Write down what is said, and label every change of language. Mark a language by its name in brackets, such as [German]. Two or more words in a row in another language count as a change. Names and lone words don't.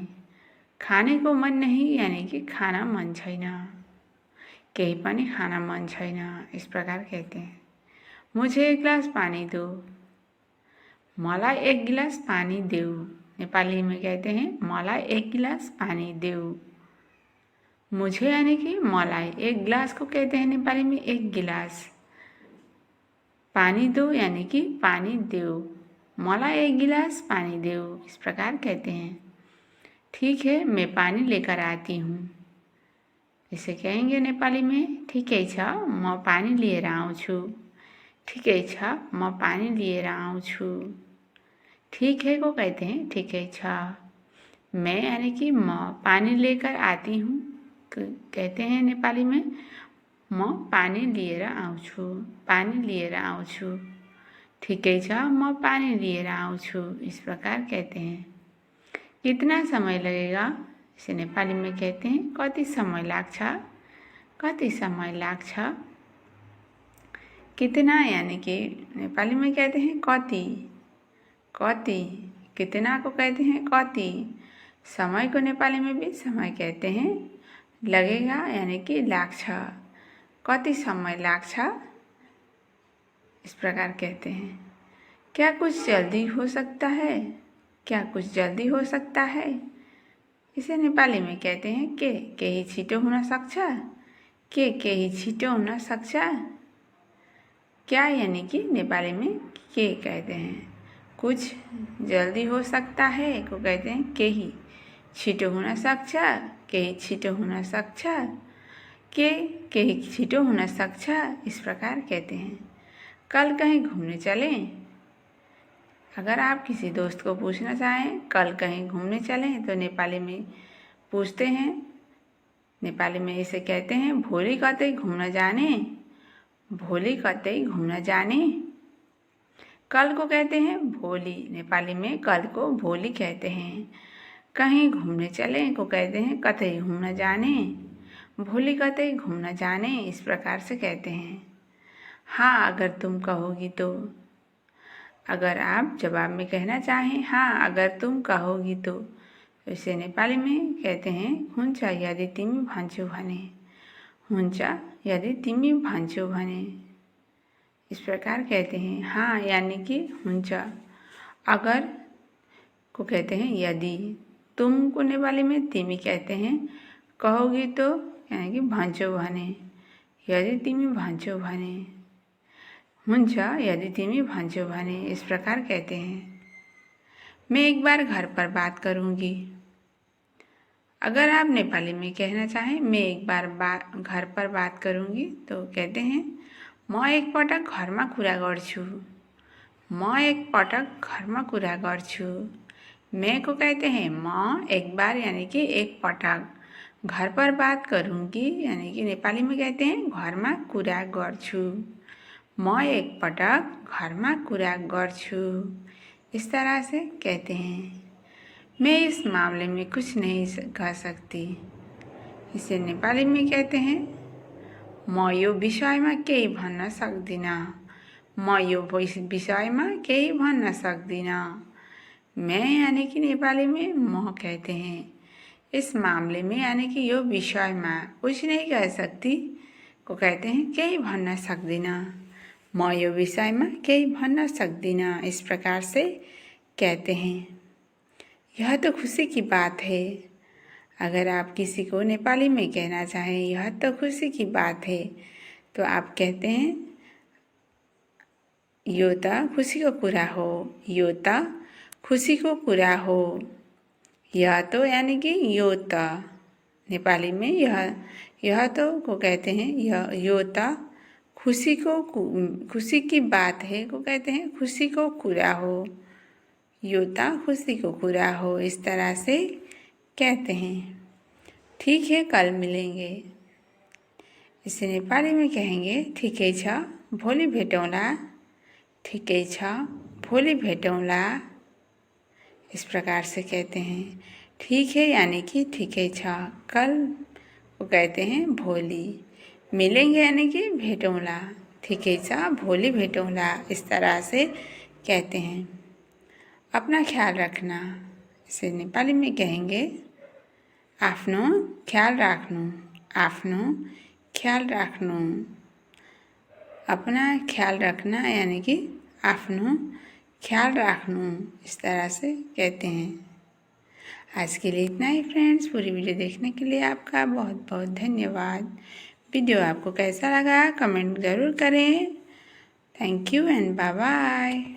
[Hindi] खाने को मन नहीं यानी कि [Nepali] खाना मन छैन, केही पनि खाना मन छैन, [Hindi] इस प्रकार कहते हैं। मुझे एक गिलास पानी दो, [Nepali] मलाई एक गिलास पानी देऊ। [Hindi] नेपाली में कहते हैं [Nepali] मलाई एक गिलास पानी देऊ। [Hindi] मुझे यानी कि मलाई, एक गिलास को कहते हैं नेपाली में एक गिलास। पानी दो यानी कि [Nepali] पानी देऊ। मलाई एक गिलास पानी देऊ, [Hindi] इस प्रकार कहते हैं। ठीक है, मैं पानी लेकर आती हूँ, इसे कहेंगे नेपाली में [Nepali] ठिकै छ, म पानी लिएर आउँछु। ठिकै छ, म पानी लिएर आउँछु। [Hindi] ठीक है को कहते हैं [Nepali] ठिकै छ। [Hindi] मैं यानी कि म पानी लेकर आती हूँ, कहते हैं नेपाली में [Nepali] म पानी लिएर आउँछु, पानी लिएर आउँछु। ठिकै छ, म पानी लिएर आउँछु, [Hindi] इस प्रकार कहते हैं। कितना समय लगेगा? इसे नेपाली में कहते हैं [Nepali] कति समय लाग्छ, कति समय लाग्छ। [Hindi] कितना यानी कि नेपाली में कहते हैं [Nepali] कति, कति। [Hindi] कितना को कहते हैं कति। समय को नेपाली में भी समय कहते हैं। लगेगा यानी कि [Nepali] लाग्छ, कति समय लाग्छ, [Hindi] इस प्रकार कहते हैं। क्या कुछ जल्दी हो सकता है? क्या कुछ जल्दी हो सकता है? इसे नेपाली में कहते हैं [Nepali] के केही छिटो हुन सक्छ, के केही छिटो हुन सक्छ। [Hindi] क्या यानी कि नेपाली में के कहते हैं। कुछ जल्दी हो सकता है को कहते हैं [Nepali] केही छिटो हुन सक्छ, केही छिटो हुन सक्छ, के केही छिटो हुन सक्छ, [Hindi] इस प्रकार कहते हैं। कल कहीं घूमने चलें? अगर आप किसी दोस्त को पूछना चाहें कल कहीं घूमने चलें तो नेपाली में पूछते हैं। नेपाली में इसे कहते हैं [Nepali] भोलि कतै घुम्न जाने, भोलि कतै घुम्न जाने। [Hindi] कल को कहते हैं भोलि, नेपाली में कल को भोलि कहते हैं। कहीं घूमने चलें को कहते हैं [Nepali] कतै घूमन जाने, भोलि कतै घूमन जाने, [Hindi] इस प्रकार से कहते हैं। हाँ अगर तुम कहोगी तो। अगर आप जवाब में कहना चाहें हाँ अगर तुम कहोगी तो इसे नेपाली में कहते हैं [Nepali] हुन्छ यदि तिमी भन्छौ भने, हुन्छ यदि तिमी भन्छौ भने, [Hindi] इस प्रकार कहते हैं। हाँ यानी कि हुन्छ, अगर को कहते हैं यदि, तुम को नेपाली में तिमी कहते हैं, कहोगी तो यानी कि [Nepali] भन्छौ भने, यदि तिमी भन्छौ भने, हुन्छ यदि तिमी भन्छौ भने, [Hindi] इस प्रकार कहते हैं। मैं एक बार घर पर बात करूँगी। अगर आप नेपाली में कहना चाहें मैं एक बार घर पर बात करूँगी तो कहते हैं [Nepali] म एकपटक घरमा कुरा गर्छु, म एकपटक घरमा कुरा गर्छु। [Hindi] मैं को कहते हैं म, एक बार यानी कि [Nepali] एक पटक, [Hindi] घर पर बात करूँगी यानी कि नेपाली में कहते हैं [Nepali] घरमा कुरा गर्छु। म एकपटक घरमा कुरा गर्छु। [Hindi] इस तरह से कहते हैं। मैं इस मामले में कुछ नहीं कह सकती। इसे नेपाली में कहते हैं [Nepali] म यो विषयमा केही भन्न सक्दिनँ। म यो विषयमा केही भन्न सक्दिनँ। [Hindi] मैं यानी कि नेपाली में म कहते हैं। इस मामले में यानी कि [Nepali] यो विषयमा [Hindi] कुछ नहीं कह सकती को कहते हैं [Nepali] केही भन्न सक्दिनँ। म यो विषयमा केही भन्न सक्दिनँ। [Hindi] इस प्रकार से कहते हैं। यह तो खुशी की बात है। अगर आप किसी को नेपाली में कहना चाहें यह तो खुशी की बात है तो आप कहते हैं [Nepali] यो त खुशी को कुरा हो। यो त खुशी को कुरा हो। [Hindi] यह तो यानी कि [Nepali] यो त [Hindi] नेपाली में यह तो को कहते हैं [Nepali] यो त [Hindi] खुशी की बात है को कहते हैं [Nepali] खुशी को कुरा हो। यो त खुशी को कुरा हो। [Hindi] इस तरह से कहते हैं। ठीक है कल मिलेंगे। इसे नेपाली में कहेंगे [Nepali] ठिकै छ भोलि भेटौँला। ठिकै छ भोलि भेटौँला। [Hindi] इस प्रकार से कहते हैं। ठीक है यानी कि [Nepali] ठिकै छ। [Hindi] कल को कहते हैं भोलि। मिलेंगे यानी कि भेटौँला। [Nepali] ठिकै छ भोलि भेटौँला। [Hindi] इस तरह से कहते हैं। अपना ख्याल रखना। इसे नेपाली में कहेंगे [Nepali] आफ्नो ख्याल राख्नु। आफ्नो ख्याल राख्नु। [Hindi] अपना ख्याल रखना यानी कि [Nepali] आफ्नो ख्याल राख्नु। [Hindi] इस तरह से कहते हैं। आज के लिए इतना ही फ्रेंड्स। पूरी वीडियो देखने के लिए आपका बहुत बहुत धन्यवाद। वीडियो आपको कैसा लगा कमेंट ज़रूर करें। [English] thank you and bye bye.